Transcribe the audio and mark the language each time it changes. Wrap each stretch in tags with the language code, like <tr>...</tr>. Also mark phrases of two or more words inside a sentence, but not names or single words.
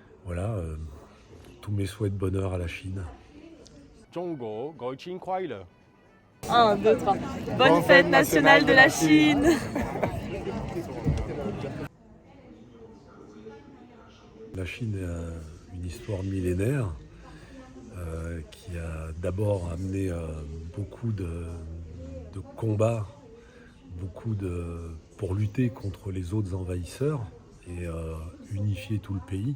<fr>Voilà, tous mes souhaits de bonheur à la Chine.</fr> <zh>中国國慶快樂</zh> <fr>1, 2, 3. Bonne fête nationale de la Chine. La Chine a une histoire millénaire qui a d'abord amené beaucoup de combats, pour lutter contre les autres envahisseurs et unifier tout le pays.</fr>